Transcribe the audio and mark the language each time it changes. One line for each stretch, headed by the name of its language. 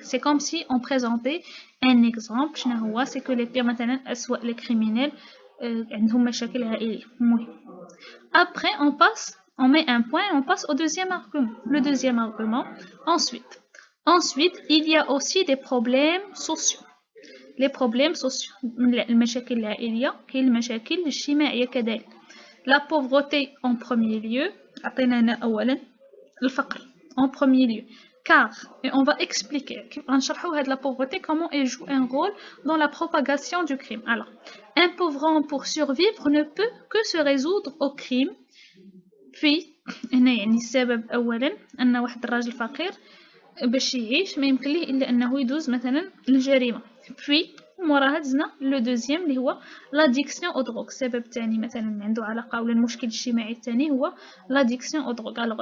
French: c'est comme si on présentait un exemple.
Arabic: شنو هو؟ c'est que les pires مثلا أسوأ les criminels عندهم مشاكل عائلية.
French: المهم après on met un point et on passe au deuxième argument. Le deuxième argument, ensuite il y a aussi des problèmes sociaux.
Arabic: les problèmes sociaux المشاكل العائلية كاين المشاكل الاجتماعية كذلك.
French: la pauvreté en premier lieu.
Arabic: عطينا هنا أولا الفقر en premier lieu.
French: Car, et on va expliquer, la pauvreté, comment elle joue un rôle dans la propagation du crime. Alors, un pauvre homme pour survivre ne peut que se résoudre au crime.
Arabic: Puis, هنا يعني السبب أولا أن واحد الراجل فقير باش يعيش ما يمكن ليه إلا أنه يدوز مثلا الجريمة. Puis, موراها دزنا لو دوزيام اللي هو l'addiction aux drogues. السبب الثاني مثلا عنده علاقة ولا المشكل الاجتماعي الثاني هو l'addiction aux drogues.